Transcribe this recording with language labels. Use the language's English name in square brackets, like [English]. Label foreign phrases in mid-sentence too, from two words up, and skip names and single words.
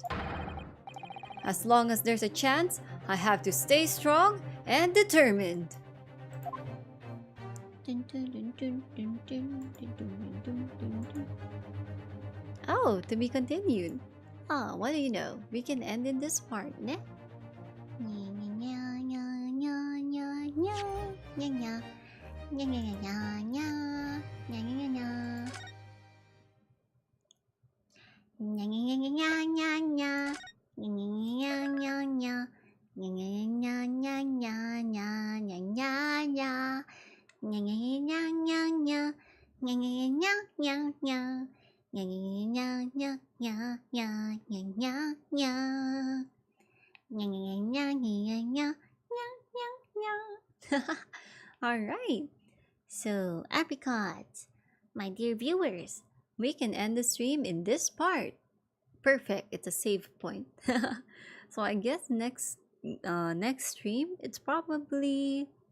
[English] As long as there's a chance, I have to stay strong and determined. Dun, dun, dun, dun, dun, dun, dun, dun, dun, dun, dun. Oh, to be continued. Ah, what do you know? We can end in this part, ne? Nya, nya, nya, nya, nya, nya, nya, nya. Nya, nya, nya, nya, nya. Nya, nya, nya, nya. Nya, nya, nya, nya, nya, nya, nya. Nya, nya, nya, nya, nya. Nya, nya, nya, nya, nya, nya, nya, nya, nya. Nya, nya, nya, nya, nya. Nya, nya, nya, nya, nya. Nya, nya, nya, nya, nya, nya, nya, nya, nya. Nya, nya, nya, nya, nya, nya, nya, nya. Alright, So, apricots, my dear viewers, we can end the stream in this part. Perfect, it's a save point. So I guess next stream, it's probably...